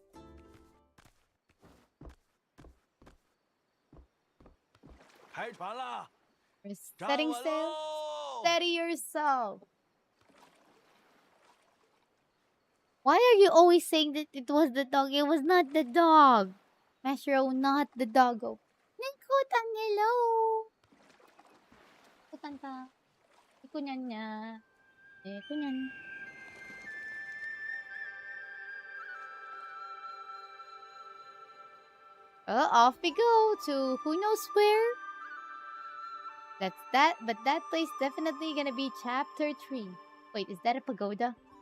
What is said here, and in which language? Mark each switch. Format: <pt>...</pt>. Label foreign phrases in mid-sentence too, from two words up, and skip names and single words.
<en>We're setting sail. Steady yourself. Why are you always saying that it was the dog? It was not the dog. Mashiro, not the doggo. Nikutan, hello. Nikutan ka. Ikunyan niya. Ikunyan. Off we go to who knows where. But that place definitely gonna be chapter 3. Wait, is that a pagoda?</en>